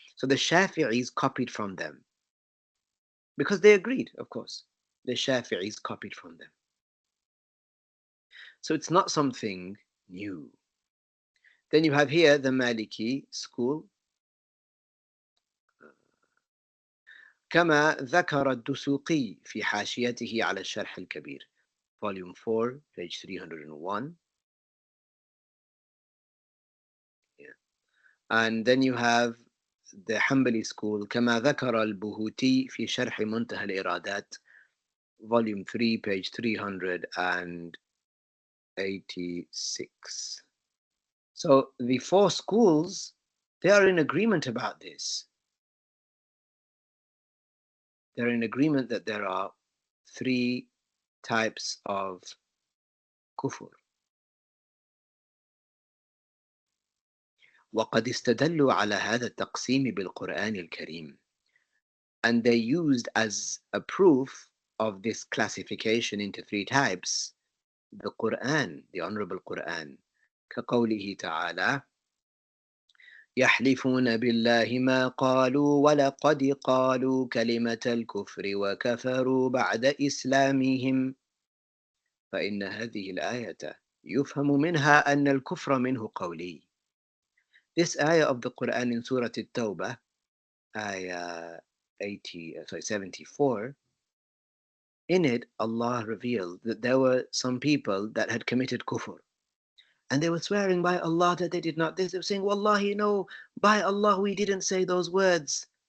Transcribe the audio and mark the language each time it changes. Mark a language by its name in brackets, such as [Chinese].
[English] So the Shafi'is copied from them, because they agreed, of course. The Shafi'is copied from them. So it's not something new. Then you have here the Maliki school. [Arabic] كما ذكر الدسوقي في حاشيته على الشرح الكبير, [English] volume 4, page 301. Yeah. And then you have the Hanbali school, [Arabic] كما ذكر البهوتي في شرح منتهى الإرادات, [English] volume 3, page 386. So the four schools They are in agreement about this. They're in agreement that there are 3 types of kufr. [Arabic] وقد استدلوا على هذا التقسيم بالقرآن الكريم. [English] And they used as a proof of this classification into 3 types the Qur'an, the Honorable Qur'an. [Arabic] كقوله تعالى يحلفون بالله ما قالوا ولقد قالوا كلمة الكفر وكفروا بعد إسلامهم فإن هذه الآية يفهم منها أن الكفر منه قولي. [English] This ayah of the Quran in Surah At-Tawbah, ayah 74, in it Allah revealed that there were some people that had committed kufr. And they were swearing by Allah that they did not this. They were saying, Wallahi, no, by Allah, we didn't say those words.